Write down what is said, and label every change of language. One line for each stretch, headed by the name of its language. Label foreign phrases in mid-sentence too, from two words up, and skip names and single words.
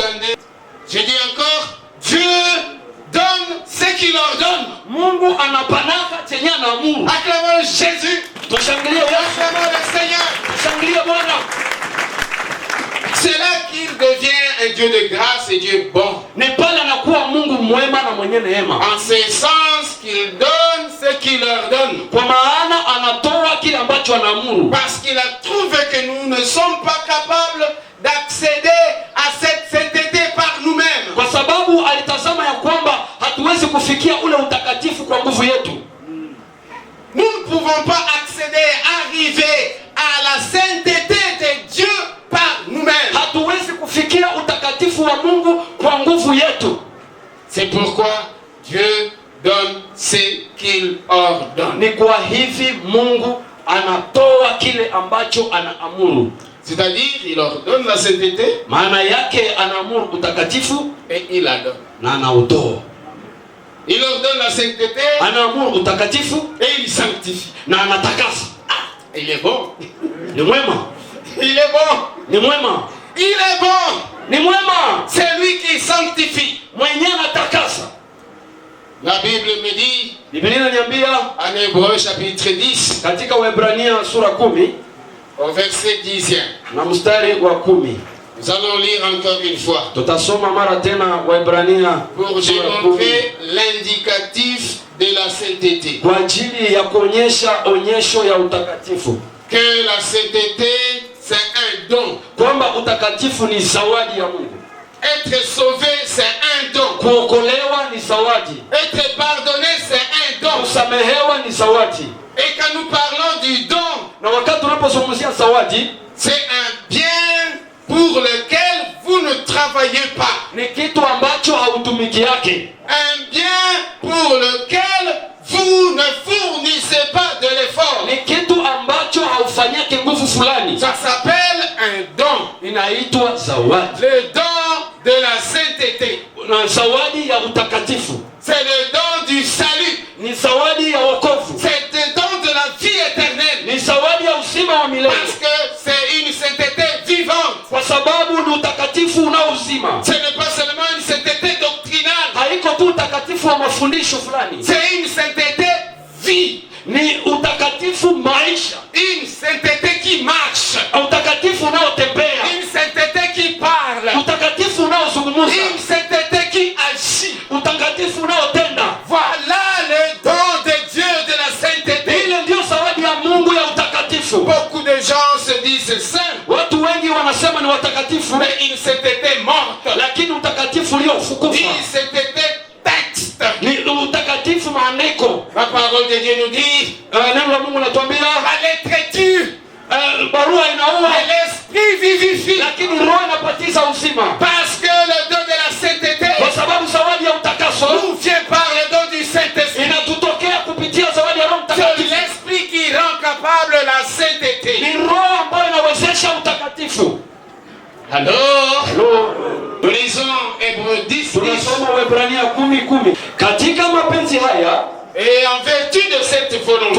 French: Je dis encore, Dieu donne ce qu'il ordonne.
Swahili: Mungu anapanaka chenye anaamuru.
French: Acclamons Jésus.
Swahili: Tushangilie Yesu.
French: Acclamons le Seigneur.
Swahili: Tushangilie Bwana.
French: C'est là qu'il devient un Dieu de grâce et Dieu bon.
Swahili: Ni pale anakuwa Mungu mwema na mwenye neema.
French: En ce sens qu'il donne ce qu'il ordonne.
Swahili: Kwa maana anatoa kile ambacho anaamuru.
French: Parce qu'il a trouvé que nous ne sommes pas capables d'accéder à cette sainteté par nous-mêmes.
Swahili: Kwa sababu alitazama ya kwamba hatuwezi kufikia ule utakatifu kwa nguvu yetu.
French: Nous ne pouvons pas accéder, arriver à la sainteté de Dieu par nous-mêmes.
Swahili: Hatuwezi kufikia utakatifu wa Mungu kwa nguvu yetu.
French: C'est pourquoi Dieu donne ce qu'il ordonne.
Swahili: Ni kwa hivi Mungu anatoa kile ambacho anaamuru.
French: C'est-à-dire, il ordonne la sainteté.
Swahili: Maana yake anaamuru utakatifu
French: et il la donne.
Swahili: na anautoa.
French: Il ordonne la sainteté.
Swahili: Anaamuru utakatifu
French: et il sanctifie.
Swahili: na anatakasa.
French: Il est bon.
Swahili: Ni mwema.
French: Il est bon.
Swahili: Ni mwema.
French: Il est bon.
Swahili: Ni mwema.
French: C'est lui qui sanctifie.
Swahili: Mwenye anatakasa.
French: La Bible me dit,
Swahili: Biblia inaniambia
French: en Hébreu chapitre 10,
Swahili: katika Waebrania sura 10
French: au verset 10,
Swahili: na mstari wa 10.
French: nous allons lire encore une fois
Swahili: Tutasoma mara tena Waebrania
French: pour
Swahili: sura 10
French: démontrer l'indicatif de la sainteté.
Swahili: kwa ajili ya kuonyesha onyesho ya utakatifu.
French: Que la sainteté c'est un don.
Swahili: Kwamba utakatifu ni zawadi ya Mungu.
French: Être sauvé c'est un don.
Swahili: Kuokolewa ni zawadi.
French: Être pardonné c'est un don.
Swahili: Kusamehewa ni zawadi.
French: Et quand nous parlons du don,
Swahili: Na wakati tunapozungumzia zawadi,
French: c'est un bien pour lequel vous ne travaillez pas.
Swahili: ni kitu ambacho hautumiki yake.
French: Un bien pour lequel vous ne fournissez pas de l'effort.
Swahili: Ni kitu ambacho haufanyake nguvu fulani.
French: Ça s'appelle un don.
Swahili: Inaitwa zawadi.
French: Le don de la sainteté.
Swahili: Na zawadi ya utakatifu.
French: C'est le don du salut.
Swahili: Ni zawadi ya wokovu.
French: C'est le don de la vie éternelle.
Swahili: Ni zawadi ya uzima wa milele.
French: Parce que c'est une sainteté vivante.
Swahili: Kwa sababu ni utakatifu unaozima.
French: Ce n'est pas seulement une sainteté doctrinale.
Swahili: Haiko tu utakatifu wa mafundisho fulani.
French: C'est une sainteté vie.
Swahili: Ni utakatifu maisha.
French: Une sainteté qui marche.
Swahili: Utakatifu unaotembea.
French: Une sainteté qui parle.
Swahili: Utakatifu unaozungumza.
French: Une sainteté qui agit.
Swahili: Utakatifu unaotenda.
French: Voilà le don de Dieu de la sainteté.
Swahili: Ile ndio zawadi ya Mungu ya utakatifu.
French: Beaucoup de gens se disent saints.
Swahili: Watu wengi wanasema ni watakatifu,
French: Mais une sainteté morte.
Swahili: lakini utakatifu uliofukufa.
French: Une sainteté texte.
Swahili: Ni utakatifu maandiko.
French: La parole de Dieu nous dit,
Swahili: Neno la Mungu natuambia
French: la lettre tue,
Swahili: barua inaua,
French: et l'esprit vivifie.
Swahili: lakini roho inapatiza uzima.
French: Parce que le don de la sainteté
Swahili: Kwa sababu zawadi ya utakaso
French: nous vient par le don du Saint-Esprit.
Swahili: inatutokea kupitia zawadi ya Roho
French: C'est
Swahili: Mtakatifu.
French: l'esprit qui rend capable la sainteté.
Swahili: Ni roho ambayo inawezesha utakatifu.
French: Alors, Hello. nous lisons Hébreux 10, 10.
Swahili: Tunasoma Waebrania 10:10. Katika mapenzi haya
French: Et en vertu de cette volonté,